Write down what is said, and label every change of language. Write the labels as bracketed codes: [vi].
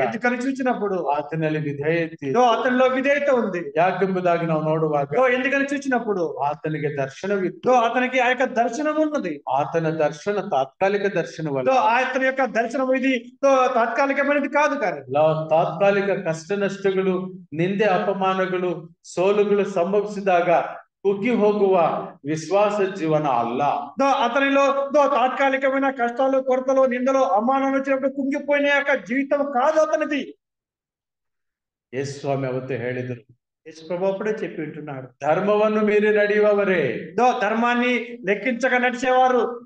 [te] ఎందుకని చూసినప్పుడు [kn] ಆತನಲ್ಲಿ ವಿಧೇಯತೆ, [te] అతనిలో విధేయత ఉంది. [kn] ಯಾಕೆಂಬುದಾಗಿ ನಾವು ನೋಡುವಾಗ [te] ఎందుకని చూసినప్పుడు [kn] ಆತನಿಗೆ ದರ್ಶನವಿತ್ತು. [te] అతనికి ఆ యొక్క దర్శనం ఉన్నది. [kn] ಆತನ ದರ್ಶನ ತಾತ್ಕಾಲಿಕ ದರ್ಶನವಲ್ಲ. [te] అతని యొక్క దర్శనం ఇది తాత్కాలికమైనది కాదు. కానీ [kn] ತಾತ್ಕಾಲಿಕ ಕಷ್ಟ ನಷ್ಟಗಳು, ನಿಂದೆ ಅಪಮಾನಗಳು, ಸೋಲುಗಳು ಸಂಭವಿಸಿದಾಗ ಕುಗ್ಗಿ ಹೋಗುವ ವಿಶ್ವಾಸ ಜೀವನ ಅಲ್ಲ. [te] అతనిలో తాత్కాలికమైన కష్టాలు, కొరతలు, నిందలు, అవమానాలు వచ్చినప్పుడు కుంగిపోయిన యొక్క జీవితం కాదు అతనిది. [kn] ಯೇಸು ಸ್ವಾಮಿ ಅವತ್ತು ಹೇಳಿದರು, [te] యేసు ప్రభువు అప్పుడే చెప్పి ఉంటున్నాడు, [kn] ಧರ್ಮವನ್ನು ಮೀರಿ ನಡೆಯುವವರೇ, [te] ధర్మాన్ని లెక్కించక నడిచేవారు.